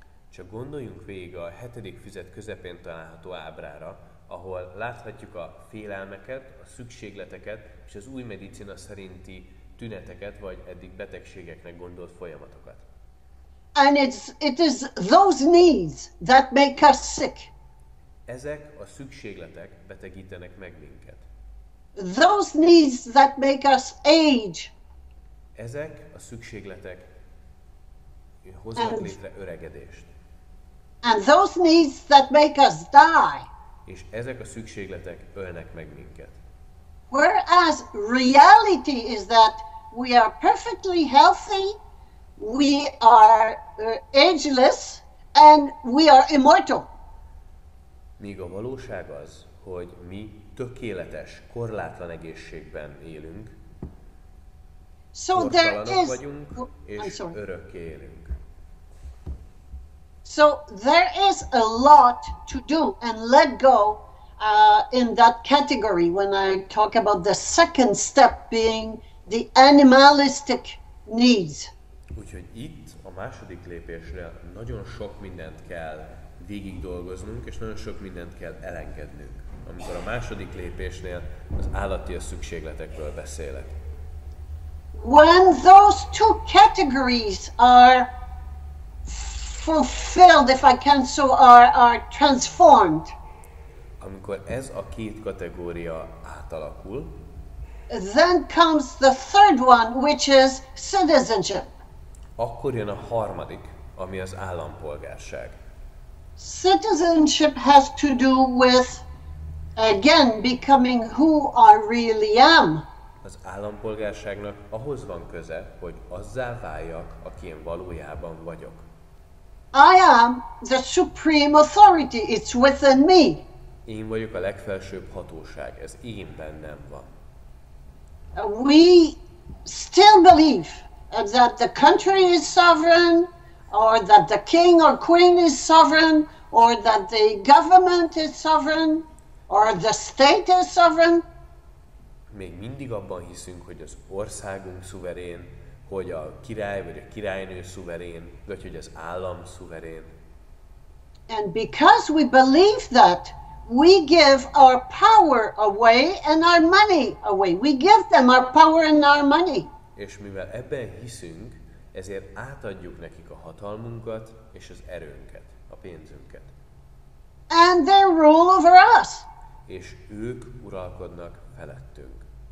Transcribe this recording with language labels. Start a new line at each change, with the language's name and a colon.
Hungarian: Csak gondoljunk végig a 7. füzet közepén található ábrára, ahol láthatjuk a félelmeket, a szükségleteket és az új medicina szerinti tüneteket, vagy eddig betegségeknek gondolt folyamatokat.
English: And it is those needs that make us sick.
Hungarian: Ezek a szükségletek betegítenek meg minket.
English: Those needs that make us age.
Hungarian: Ezek a szükségletek hoznak létre öregedést.
English: And those needs that make us die.
Hungarian: És ezek a szükségletek ölnek meg minket.
English: Whereas reality is that we are perfectly healthy, we are ageless, and we are immortal.
Hungarian: Míg a valóság az, hogy mi tökéletes, korlátlan egészségben élünk, kortalanok vagyunk, és örökké élünk.
English: So there is a lot to do and let go in that category when I talk about the second step being the animalistic needs.
Hungarian: Úgyhogy itt a második lépésre nagyon sok mindent kell végig dolgoznunk, és nagyon sok mindent kell elengednünk. Amikor a második lépésnél az állati szükségletekről beszélek.
English: When those two categories are fulfilled, if I can so, are transformed.
Hungarian: Amikor ez a két kategória átalakul,
English: then comes the third one, which is citizenship.
Hungarian: Akkor jön a harmadik, ami az állampolgárság.
English: Citizenship has to do with, again, becoming who I really am.
Hungarian: Az állampolgárságnak ahhoz van köze, hogy azzá váljak, aki én valójában vagyok.
English: I am the supreme authority. It's within me.
Hungarian: Én vagyok a legfelsőbb hatóság. Ez én bennem van.
English: We still believe that the country is sovereign, or that the king or queen is sovereign, or that the government is sovereign, or the state is sovereign.
Hungarian: Még mindig abban hiszünk, hogy az országunk szuverén, hogy a király vagy a királynő szuverén, vagy hogy az állam szuverén.
English: And because we believe that, we give our power away and our money away. We give them our power and our money.
Hungarian: És mivel ebben hiszünk, ezért átadjuk nekik a hatalmunkat és az erőnket, a pénzünket.
English: And they rule over us.
Hungarian: És ők uralkodnak felettünk.